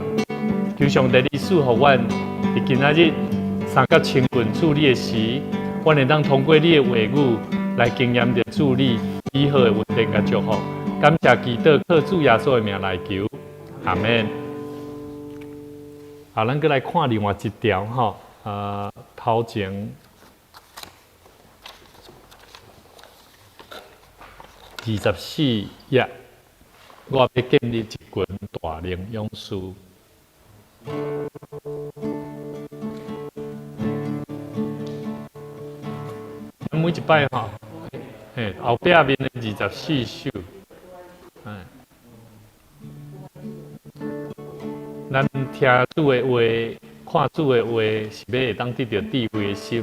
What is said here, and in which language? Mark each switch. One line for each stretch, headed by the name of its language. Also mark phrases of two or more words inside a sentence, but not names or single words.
Min Nan Chinese: 求上帝你赐互阮，伫今仔日三角亲近主你的时，阮会当通过你的话语来经验到主你美好的稳定甲祝福。感谢祈祷，靠主耶稣的名来求，阿门。好，咱再来看另外一条吼，头前 24页，我要建立一群大能勇士。每一摆吼，后壁面的24首，咱听主的话，看主的话，是要会当得到智慧的心。